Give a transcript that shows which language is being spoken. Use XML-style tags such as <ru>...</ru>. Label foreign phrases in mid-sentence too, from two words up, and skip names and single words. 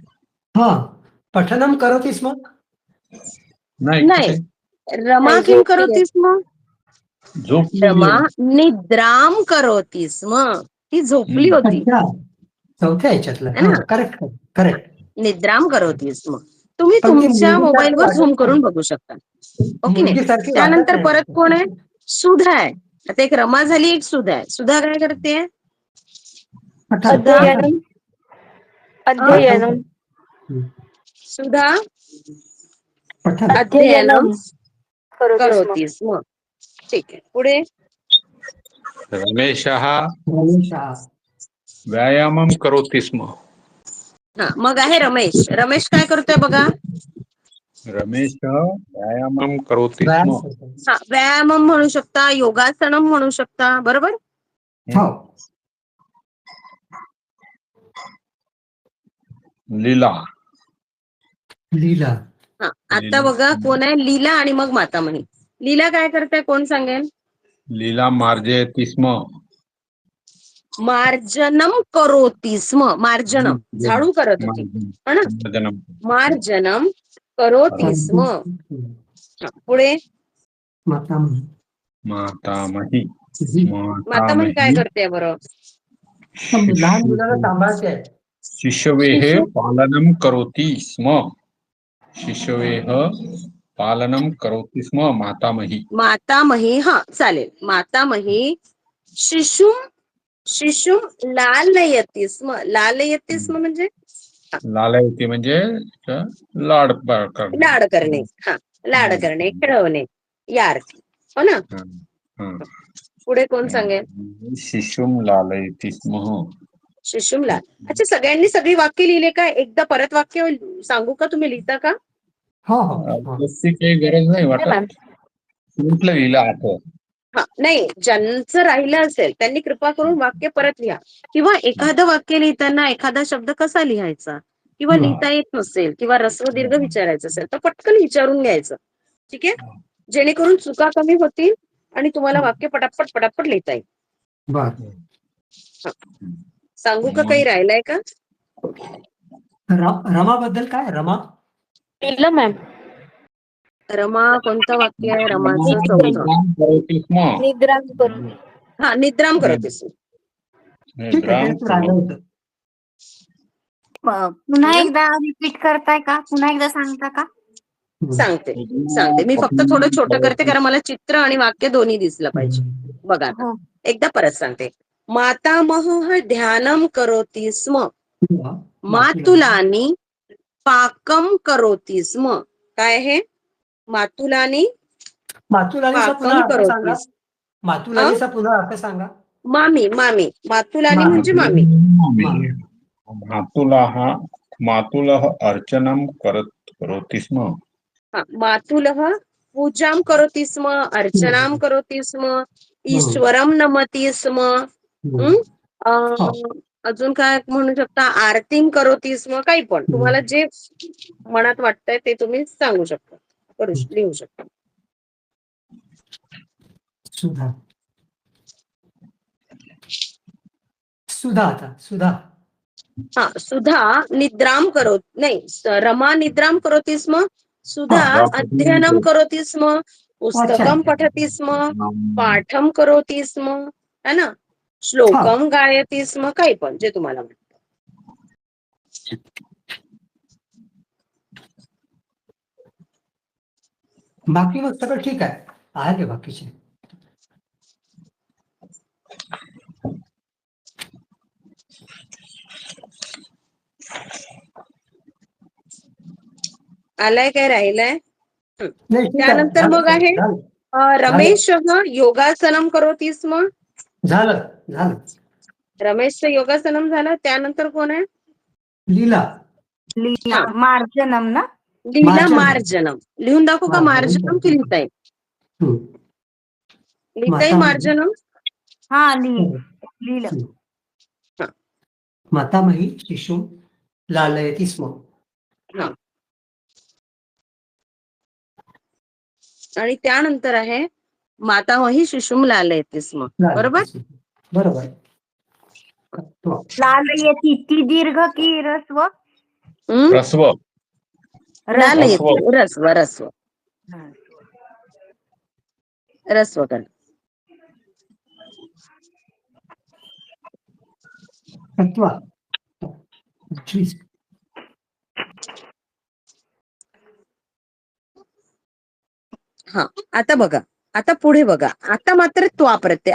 <sa>पठनम करोति स्म. नाही, रमा किम करोति स्म? रमा निद्राम करोति स्म.</sa> <mr>ती झोपली होती. चौथ्या ह्याच्यातलं. करेक्ट.</mr> <sa>निद्राम करोति स्म.</sa> <mr>तुम्ही तुमच्या मोबाईलवर झूम करून बघू शकता. ओके नाही. त्यानंतर परत कोण आहे? सुधा आहे. आता एक रमा झाली, एक सुधा आहे. सुधा काय करते?</mr> <sa>अध्ययनम. सुधा अध्ययनम करोति स्म.</sa> <mr>ठीक आहे. पुढे</mr> <sa>रमेशः व्यायामम करोति स्म.</sa> <mr>मग आहे रमेश. रमेश काय करतोय बघा?</mr> <sa>रमेश व्यायामम करोति स्म.</sa> <mr>व्यायामम म्हणू शकता, योगासनम म्हणू शकता. बरोबर. लीला. आता बघा कोण आहे? लीला आणि मग मातामही. लीला काय करते? कोण सांगेल?</mr> <sa>लीला मार्जयति स्म. मार्जनम करोति स्म.</sa> <mr>मार्जनम झाडू करत होती</mr> <hi>है ना.</hi> <sa>मार्जनम करोति स्म.</sa> <mr>पुढे मातामही. मातामही काय करते बरं? लहान मुलाला सांभाळते.</mr> <sa>शिशवेः पालनम करोति स्म. शिशवेः पालनम करोति स्म मातामही.</sa> <mr>मातामही चालेल.</mr> <sa>मातामही शिशुम लालयति स्म. लालयति स्म</sa> <mr>म्हणजे लालयति म्हणजे लाड करणे. लाड करणे. लाड करणे, खेळवणे या अर्थी, हो ना. हं. पुढे कोण सांगेल?</mr> <sa>शिशुम लालयति स्म.</sa> <mr>शिशुमला. अच्छा, सगळ्यांनी सगळी वाक्य लिहिले का? एकदा परत वाक्य सांगू का? तुम्ही लिहिता का? हो हो तशी काही गरज नाही वाटत. कुठलं लिहिलं आठवत. हा, नाही, ज्यांचं राहिलं असेल त्यांनी कृपा करून वाक्य परत लिहा. किंवा एखादं वाक्य लिहिताना एखादा शब्द कसा लिहायचा किंवा लिहिता येत नसेल किंवा ऱ्हस्व दीर्घ विचारायचं असेल तर पटकन विचारून घ्यायचं. ठीक आहे, जेणेकरून चुका कमी होतील आणि तुम्हाला वाक्य पटापट पटापट लिहिता येईल. बर. सांगू का? काही राहिलंय का? रमाबद्दल काय? रमा लिहिलं मॅम. रमा कोणतं वाक्य आहे? रमाचं चौथं.</mr> <sa>करोति स्म.</sa> <mr>निद्राम करून. हा, निद्राम करतेस. ठीक आहे, तेच राहिलं होतं. पुन्हा एकदा रिपीट करताय का? पुन्हा एकदा सांगता का? सांगते. मी फक्त थोडं छोटं करते कारण मला चित्र आणि वाक्य दोन्ही दिसलं पाहिजे. बघा आता. हो. एकदा परत सांगते.</mr> <sa>मातामहः ध्यानं करोति स्म. मातुलानी पाकम करोति स्म.</sa> <mr>काय आहे? मातुलानी मातुलानीचा पुन्हा पाकम अर्थ सांगा. करोतीस. मातुलानीचा पुन्हा अर्थ सांगा. मामी. मातुलानी म्हणजे मामी.</mr> <sa>मातुलः अर्चनं करोति स्म. हा, मातुलः पूजां करोति स्म, अर्चनां करोति स्म, ईश्वरं नमति स्म.</sa> <mr>अजून काय म्हणू शकता?</mr> <sa>आरतीं करोति स्म.</sa> <mr>काही पण तुम्हाला जे मनात वाटतंय ते तुम्ही सांगू शकता, लिहू शकता. सुधा. हा,</mr> <sa>सुधा निद्राम करोति, नाही, रमा निद्राम करोति स्म. सुधा अध्ययनं करोति स्म, पुस्तकं पठति स्म, पाठं करोति स्म,</sa> <hi>है ना,</hi> <sa>श्लोकं गायति स्म.</sa> <mr>काही पण जे तुम्हाला वाटतं. बाकी मग सगळं ठीक आहे का बाकीचे? आलाय काय? राहिलंय? त्यानंतर मग आहे रमेश</mr> <sa>योगासनं करोति स्म.</sa> <mr>झालं. रमेशचं योगासनं झालं. त्यानंतर कोण आहे? लीला मार्जनम ना. लीला मार्जनम. लिहून दाखवू का? मार्जनम की लिहिता येईल? लिहिता येईल मार्जनम? हा, लिहिलं.</mr> <sa>मातामही शिशुं लालयति स्म.</sa> <mr>आणि त्यानंतर आहे</mr> <sa>मातामही शिशुं लालयति स्म.</sa> <mr>बरोबर. लालयति ती दीर्घ की ह्रस्व? ह्रस्व. लालयति ह्रस्व कर. हा, आता बघा. आता पुढे बघा. आता मात्र त्वा प्रत्यय.</mr>